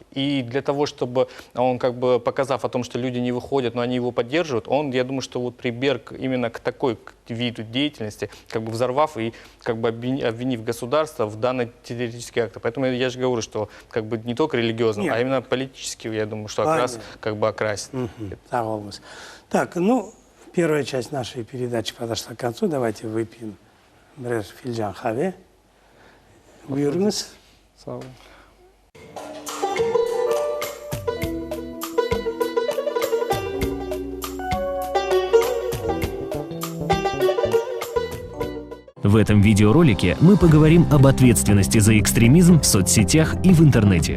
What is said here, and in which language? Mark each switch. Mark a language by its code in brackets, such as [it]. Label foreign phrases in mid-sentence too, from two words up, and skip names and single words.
[ru] И для того, чтобы он, как бы показав о том, что люди не выходят, но они его поддерживают, он, я думаю, что вот прибег именно к такой виду деятельности, как бы взорвав и как бы обвинив государство в данный террористический акт. Поэтому я же говорю, что как бы не только религиозно, а именно политически, я думаю, что как бы окрасит. Так, ну, первая часть нашей передачи подошла к концу. Давайте выпьем [crh] финджан хаве. Buyurunuz. Sağ olun. [ru] В этом видеоролике мы поговорим об ответственности за экстремизм в соцсетях и в интернете.